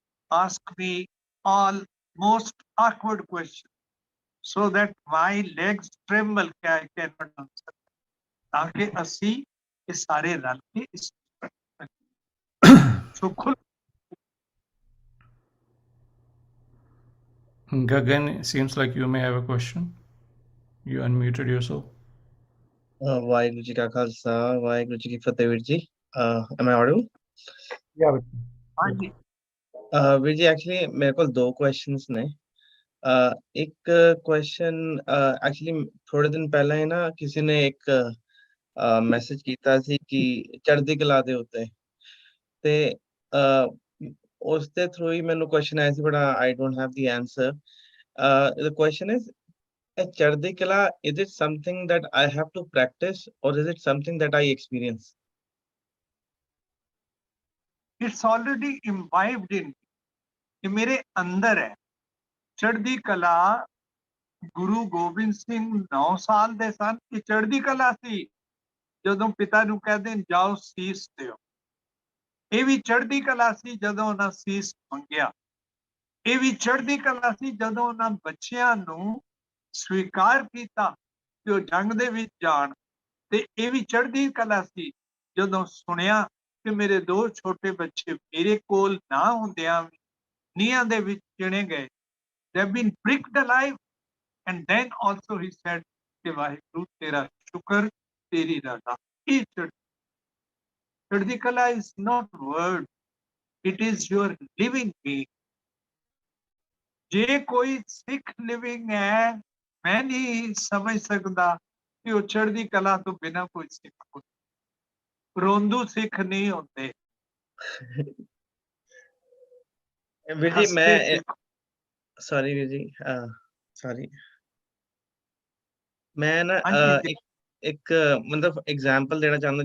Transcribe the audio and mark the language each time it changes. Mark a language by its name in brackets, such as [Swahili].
[English] Ask me all most awkward questions so that my legs tremble कि I cannot answer, [Punjabi] ताकि ਅਸੀਂ ਇਹ ਸਾਰੇ ਰਲ ਕੇ ਇਸ ਸੁਖਲ। [English] Gagan, it seems like you may have a question. You unmuted yourself. [Punjabi] Waheguru ji ਕਾ ਖਾਲਸਾ, ਵਾਹਿਗੁਰੂ ਜੀ ਕੀ ਫਤਿਹ। [English] ਵੀਰ ਜੀ, am I audible? Yeah. [Punjabi] ਹਾਂਜੀ, ਵੀਰ ਜੀ, ਐਕਚੁਅਲੀ ਮੇਰੇ ਕੋਲ ਦੋ ਕੁਐਸਚਨਸ ਨੇ। ਇੱਕ ਕੁਐਸਚਨ ਐਕਚੁਅਲੀ ਥੋੜੇ ਦਿਨ ਪਹਿਲਾਂ ਹੀ ਨਾ ਕਿਸੇ ਨੇ ਇੱਕ ਮੈਸੇਜ ਕੀਤਾ ਸੀ ਕਿ ਚੜ੍ਹਦੀ ਕਲਾ ਦੇ ਉੱਤੇ, ਤੇ ਉਸ ਦੇ ਥਰੂ ਹੀ ਮੈਨੂੰ ਕੁਐਸਚਨ ਆਇਆ ਸੀ, [English] But I don't have the answer. The question is, chardi kala, is it something that I have to practice or is it something that I experience? it's already imbibed in me, [Punjabi] ਇਹ ਮੇਰੇ ਅੰਦਰ ਹੈ। ਚੜ੍ਹਦੀ ਕਲਾ ਗੁਰੂ ਗੋਬਿੰਦ ਸਿੰਘ 9 ਸਾਲ ਦੇ ਸਨ, ਇਹ ਚੜ੍ਹਦੀ ਕਲਾ ਸੀ ਜਦੋਂ ਪਿਤਾ ਨੂੰ ਕਹਿੰਦੇ ਜਾਓ ਸੀਸ ਦਿਓ। ਇਹ ਵੀ ਚੜ੍ਹਦੀ ਕਲਾ ਸੀ ਜਦੋਂ ਉਹਨਾਂ ਸੀਸ ਮੰਗਿਆ। ਇਹ ਵੀ ਚੜ੍ਹਦੀ ਕਲਾ ਸੀ ਜਦੋਂ ਉਹਨਾਂ ਬੱਚਿਆਂ ਨੂੰ ਸਵੀਕਾਰ ਕੀਤਾ ਕਿ ਉਹ ਜੰਗ ਦੇ ਵਿੱਚ ਜਾਣ। ਤੇ ਇਹ ਵੀ ਚੜ੍ਹਦੀ ਕਲਾ ਸੀ ਜਦੋਂ ਸੁਣਿਆ ਕਿ ਮੇਰੇ 2 ਛੋਟੇ ਬੱਚੇ ਮੇਰੇ ਕੋਲ ਨਾ ਹੁੰਦਿਆਂ ਵੀ ਨੀਹਾਂ ਦੇ ਵਿੱਚ ਚਿਣੇ ਗਏ। [English] They have been pricked alive, and then also he said [Punjabi] ਕਿ ਵਾਹਿਗੁਰੂ ਤੇਰਾ ਸ਼ੁਕਰ, ਤੇਰੀ ਰਜ਼ਾ। ਇਹ ਚੜ੍ਹਦੀ ਕਲਾ [English] is not word, it is your living being. [Punjabi] ਜੇ ਕੋਈ ਸਿੱਖ ਲਿਵਿੰਗ ਹੈ, ਮੈਂ ਨਹੀਂ ਸਮਝ ਸਕਦਾ ਕਿ ਉਹ ਚੜ੍ਹਦੀ ਕਲਾ ਤੋਂ ਬਿਨਾਂ ਕੋਈ ਸਿੱਖ ਹੁੰਦਾ। ਰੋਂਦੂ ਸਿੱਖ ਨਹੀਂ ਹੁੰਦੇ। ਵੀਰ ਜੀ, ਮੈਂ ਸੌਰੀ ਵੀਰ ਜੀ, ਸੌਰੀ, ਮੈਂ ਨਾ ਇੱਕ ਮਤਲਬ ਐਗਜ਼ਾਮਪਲ ਦੇਣਾ ਚਾਹੁੰਦਾ।